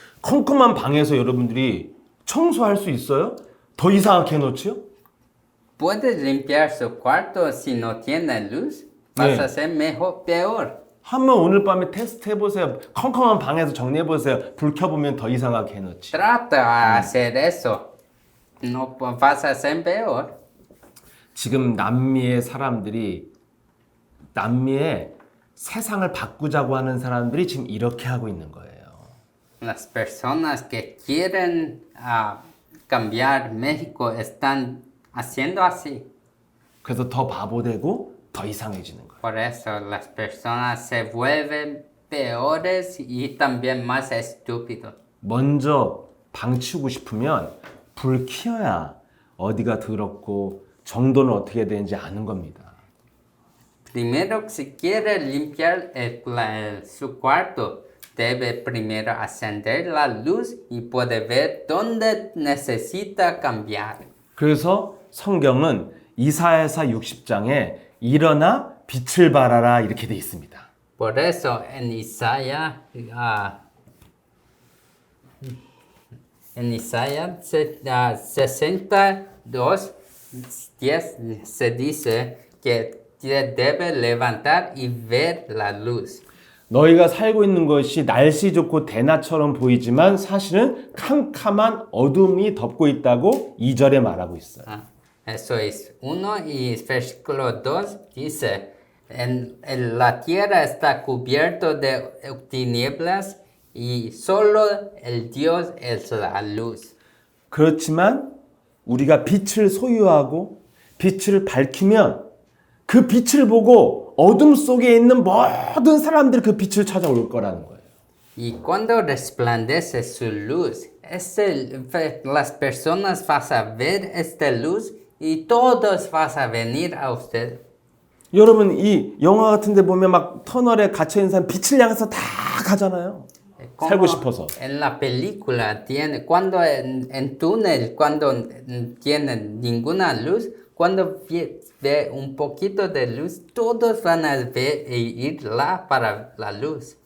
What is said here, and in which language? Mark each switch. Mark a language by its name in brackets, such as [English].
[Korean] 컴컴한 방에서 여러분들이 청소할 수 있어요? 더 이상하게 해놓지요? [Spanish] Puede limpiar su cuarto si no tiene luz. Vas a ser mejor, peor. [Korean] 한번 오늘 밤에 테스트 해보세요. 컴컴한 방에서 정리해보세요. 불 켜보면 더 이상하게 해놓지. [Spanish] Trata de hacer eso. No vas a ser peor. [Korean] 지금 남미의 사람들이 남미의 세상을 바꾸자고 하는 사람들이 지금 이렇게 하고 있는 거예요. [Spanish] Las personas que quieren cambiar México están haciendo así. [Korean] 그래서 더 바보되고 더 이상해지는 거예요. [Spanish] Por eso las personas se vuelven peores y también más estúpidos. [Korean] 먼저 방 치우고 싶으면 불 켜야 어디가 더럽고 정도는 어떻게 되는지 아는 겁니다. [Spanish] Primero, si quiere limpiar su cuarto, debe primero encender la luz y puede ver dónde necesita cambiar. [Korean] 그래서 성경은 이사야서 60장에 일어나 빛을 발하라 이렇게 돼 있습니다. [Spanish] Por eso en Isaías 62, 10 se dice que debe levantar y ver la luz. [Korean] 너희가 살고 있는 것이 날씨 좋고 대낮처럼 보이지만 사실은 캄캄한 어둠이 덮고 있다고 2절에 말하고 있어요. [Spanish] Eso es 1 y versículo 2 dice, la tierra está cubierta de tinieblas y solo el Dios es la luz. [Korean] 그렇지만 우리가 빛을 소유하고 빛을 밝히면 그 빛을 보고 어둠 속에 있는 모든 사람들이 그 빛을 찾아올 거라는 거예요. [Spanish] Y cuando resplandece su luz, las personas van a ver esta luz y todos van a venir a usted. [Korean] 여러분 이 영화 같은 데 보면 막 터널에 갇혀 있는 사람 빛을 향해서 다 가잖아요. 살고 싶어서. [Spanish] En la película cuando en túnel, cuando tiene ninguna luz, cuando ve un poquito de luz, todos van a ver e ir lá para la luz.